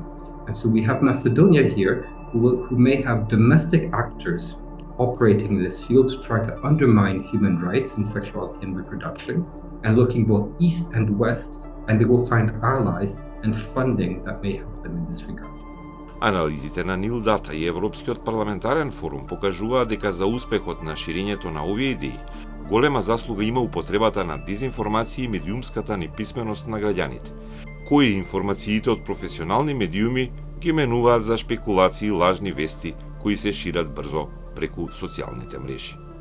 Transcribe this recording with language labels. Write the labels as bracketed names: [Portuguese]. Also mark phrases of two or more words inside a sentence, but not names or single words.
[English] And so we have Macedonia here, who may have domestic actors operating in this field, trying to undermine human rights in sexuality and reproduction, and looking both east and west, and they will find allies and funding that may help them in this regard. [Macedonian] Анализите на NIL DATA и Европскиот парламентарен форум покажуваат дека за успехот на ширењето на овие идеи голема заслуга има употребата на дезинформација и медиумската неписменост на граѓаните, кои информациите од професионални медиуми ги менуваат за шпекулации и лажни вести кои се шират брзо преку социјалните мрежи.